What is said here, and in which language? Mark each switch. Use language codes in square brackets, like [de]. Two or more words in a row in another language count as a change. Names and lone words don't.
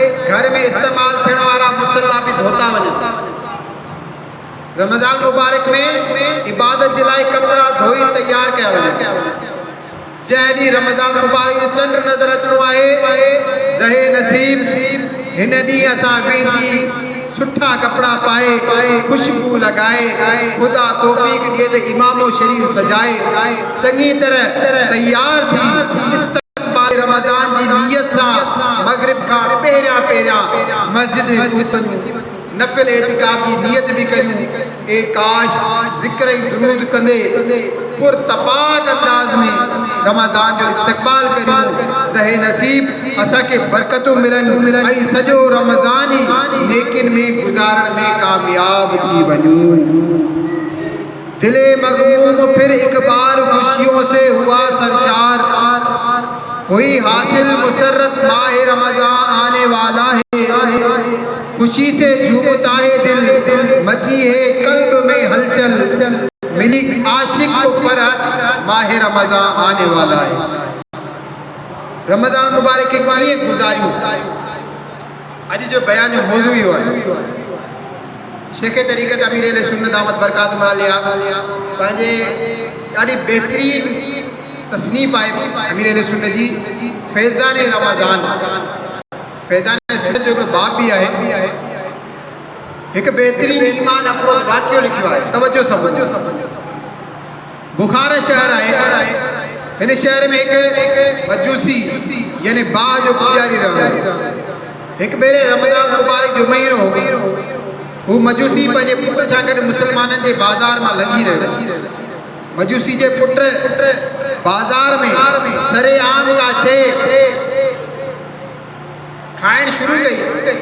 [sd] घर में इस्तेमाल थियण वारा मुसल्ला बि धोता वञनि। रमज़ान मुबारक में इबादत जे लाइ कपड़ा धोई तैयार कया वञनि। जंहिं ॾींहुं रमज़ान मुबारक जो चंड नज़र अचणो आहे, ज़हे नसीब हिन ॾींहुं असां वेझी सुठा कपड़ा पाए, खुशबू लगाए, खुदा तौफीक ॾिए त इमामो शरीफ सजाए, चङी तरह तैयार थी इस्तक़बाल रमज़ान जी नियत सां मगरिब खां पहिरियां मस्जिद में पहुचूं। नफिल एतिकाफ जी नियत भी कयूं। ए काश ज़िक्र ऐं दुरूद कंदे पुरतपाक अंदाज में रमज़ान जो इस्तक़बाल करियूं। ज़हे नसीब असांखे बरकतूं मिलनि ऐं सॼो रमज़ान ई नेकिन में गुज़ारण में कामयाब थी वञूं। [ur] دل مغموم پھر ایک بار خوشیوں سے ہوا سرشار، ہوئی حاصل مسرت ماہ رمضان آنے والا ہے. خوشی سے جھومتا ہے دل، مچی ہے قلب میں ہلچل، ملی عاشق کو فرحت ماہ رمضان آنے والا ہے. [sd] रमज़ान मुबारक के कीअं गुज़ारियूं? अॼु जो बयान जो मौज़ू इहो आहे। शेख तरीक़त अमीर अहले सुन्नत दामत बरकात आलिया पंहिंजे ॾाढी बेहतरीन तसनीफ़ आहे अमीर अहले सुन्नत जी, फैज़ान रमज़ान। फैज़ान सुन्नत जो हिकिड़ो बाब भी आहे। एक बेहतरीन ईमान अफरोज़ वाक़ियो लिखियो आहे। तवज्जो समझो। बुखारा शहर आहे। हिन शहर में एक मजूसी यानी बाह जो पुजारी रहंदो आहे। एक भेरे रमज़ान मुबारक जो महीनो हू मजूसी पंहिंजे पुट सां गॾु मुसलमाननि जे बाज़ार मां लंघी रहियो। मजूसी जे पुट बाज़ार में सरेआम का शइ खाइण शुरू कई।